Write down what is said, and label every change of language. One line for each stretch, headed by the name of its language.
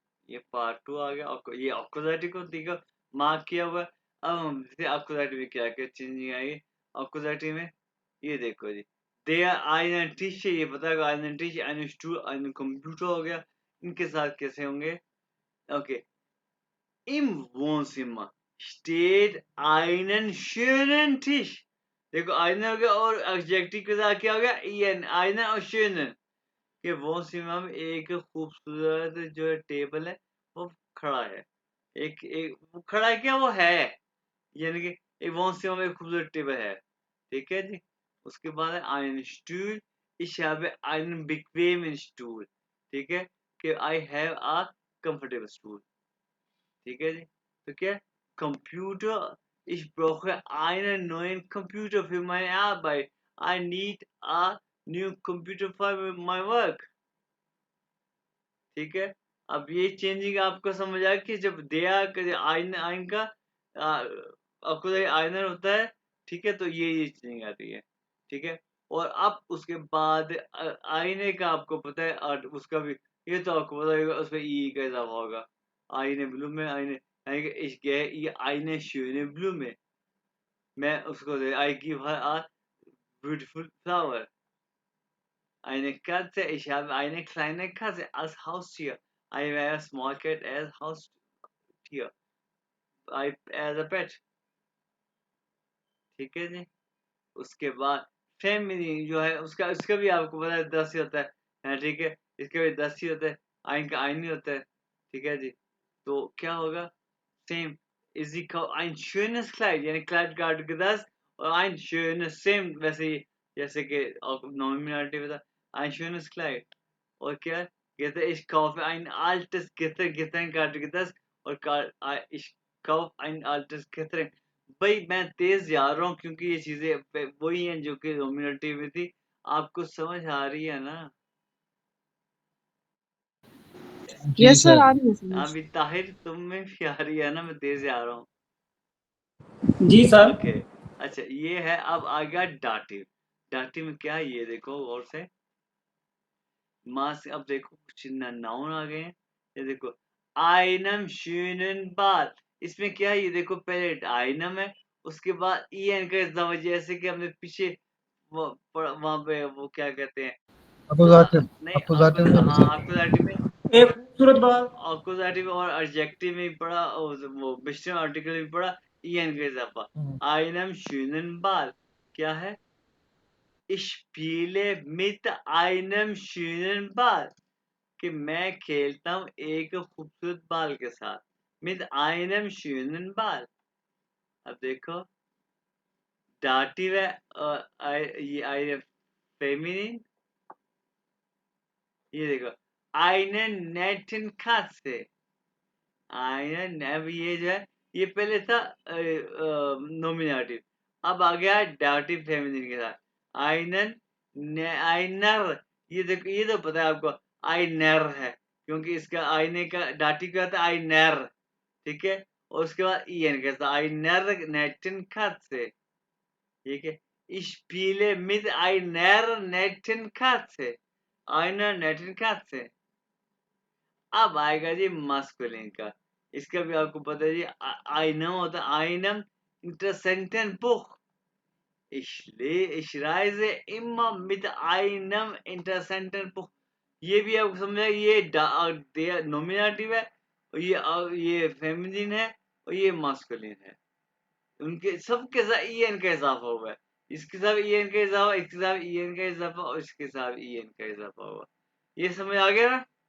Hindi: ये पार्ट 2 आ गया। ये अक्यूजेटिव को देखो मार्क किया हुआ है। अब हम देखते हैं अक्यूजेटिव में क्या क्या चेंजिंग आई है। अक्यूजेटिव में ये देखो जी, दे आर आइन टिश, ये पता है आइन टिश, आइन स्टूल, आइन कंप्यूटर हो गया। इनके साथ कैसे होंगे?
German: ओके, im Wohnzimmer steht einen schönen Tisch।
Hindi: देखो आइना हो गया और एडजेक्टिव के साथ क्या हो गया? इन, आइना और
German: schönen।
Hindi: कि Wohnzimmer में एक खूबसूरत जो टेबल है वो खड़ा है। एक एक वो खड़ा है क्या? वो है, यानी कि एक Wohnzimmer में एक खूबसूरत टेबल है। ठीक है जी। उसके बाद है
German: ein Stuhl, ich habe einen bequemen Stuhl।
Hindi: ठीक है, कि
English: I have a comfortable stool।
Hindi: ठीक है जी। तो क्या computer,
German: ich brauche einen neuen Computer für meine Arbeit।
English: I need a new computer for my work।
Hindi: ठीक है, अब ये चेंजिंग आपको समझ आया कि जब दिया आइन आइन का आपको आइनर होता है। ठीक है, तो ये चेंजिंग आती है। ठीक है, और अब उसके बाद आईने का आपको पता है और उसका भी ये तो आपको पता होगा, उसमें ई का इजाफा होगा। आईने ब्लू में, आईने ये आईने
German: schöne Blume।
English: मैं उसको I give her a beautiful flower.
German: Eine Katze, ich habe eine kleine Katze als Haustier।
English: I have a small cat as Haustier। I as a pet।
Hindi: ठीक है जी। उसके बाद फेमिनिन जो है उसका उसका भी आपको पता है 10 ही होता है। हाँ, ठीक है, इसका भी 10 ही होता है। आइन का आइन ही होता है। ठीक है जी। तो क्या होगा? Same is equal
German: ein schönes Kleid,
Hindi: यानी क्लाइड का आर्टिकल 10 और ein schönes सेम वैसे ही जैसे कि नॉमिनलिटी में था ein schönes Kleid। और क्या कहते हैं?
German: Ich kaufe ein altes Getränk
Hindi: का आर्टिकल 10 और
German: ich kaufe ein altes Getränk।
Hindi: भाई मैं तेज जा रहा हूँ क्योंकि ये चीजें वही हैं जो कि नॉमिनेटिव में थी। आपको समझ आ रही है ना? जी यस सर, सर। आ रही है समझ। अभी ताहिर तुम में भी आ रही है ना? मैं तेज जा रहा हूँ। जी सर। ओके, अच्छा ये है। अब आ गया डाटिव। डाटिव में क्या है ये देखो गौर से। मास अब देखो कुछ नाउन आ गए हैं। ये देखो आइनम
German: schönen Bad।
Hindi: इसमें क्या है? ये देखो पहले आइनम है, उसके बाद ईएन का इस्तेमाल, जैसे कि हमने पीछे वो वहां पे वो क्या कहते हैं? अकुजाटिव। नहीं अकुजाटिव में हाँ अकुजाटिव में, एक खूबसूरत बात। अकुजाटिव और एडजेक्टिव में भी पढ़ा और वो मिश्रण आर्टिकल में भी पढ़ा ईएन का इजाफा। आइनम
German: schönen Bad
Hindi: क्या है?
German: Ich spiele mit einem schönen Ball।
Hindi: कि मैं खेलता हूँ एक खूबसूरत बाल के साथ।
German: mit einem schönen Ball।
Hindi: अब देखो दाटिव है और ये आई है फेमिनिन। ये देखो
German: einen netten Katze।
Hindi: einen, अब ये जो है ये पहले था नोमिनेटिव, अब आ गया डाटिव फेमिनिन के साथ।
German: einen einer।
Hindi: ये देखो ये तो पता है आपको आइनर है, क्योंकि इसका आईने का डाटी का था आइनर। ठीक है, और उसके बाद ईएन के साथ आइनर नेटन Katze। ठीक है,
German: ich spiele mit einer netten Katze। einer netten Katze।
Hindi: अब आएगा जी मस्कुलिन का। इसका भी आपको पता है जी आइनम होता है आइनम इंटरसेंटेन book.
German: ich reise immer mit einem interessanten Buch।
Hindi: ये भी आपको समझा ये नोमिनेटिव है और ये फेमिनिन है और ये मास्कुलिन है। उनके सबके साथ ईएन का इजाफा हुआ है। इसके साथ ईएन का इजाफा, इसके साथ ईएन का इजाफा और इसके साथ ईएन का इजाफा हुआ। ये समझ आ गया ना?